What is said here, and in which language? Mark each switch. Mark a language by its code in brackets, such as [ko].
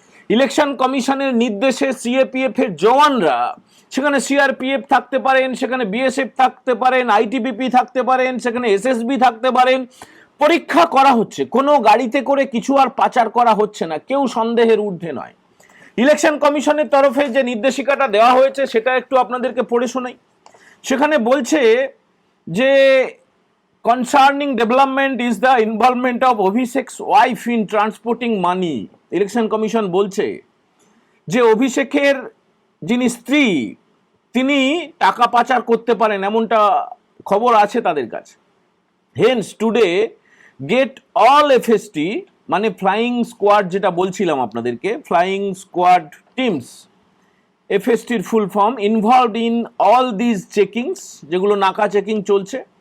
[bn] Election কমিশনের নির্দেশে CAPF এর জওয়ানরা, সেখানে সিআরপিএফ থাকতে পারেন, সেখানে বিএসএফ থাকতে পারেন, আইটিবিপি থাকতে পারেন, সেখানে এসএসবি থাকতে পারেন, পরীক্ষা করা হচ্ছে। কোনো গাড়িতে করে কিছু আর পাচার করা হচ্ছে না, কেউ সন্দেহের ঊর্ধ্বে নয়। ইলেকশন কমিশনের তরফে যে নির্দেশিকাটা দেওয়া হয়েছে সেটা একটু আপনাদেরকে পড়ে শোনাই। সেখানে বলছে যে [en] concerning development is the involvement of Abhishek's wife in transporting money. [bn] Election commission বলছে যে অভিষেকের যিনি স্ত্রী, তিনি টাকা পাচার করতে পারেন, এমনটা খবর আছে তাদের কাছে। [en] hence today get all FST, মানে flying squad [bn] যেটা বলছিলাম আপনাদেরকে, [en] flying squad teams, এফএসটির full form, involved in all this checkings, [bn] যেগুলো নাকা চেকিং চলছে।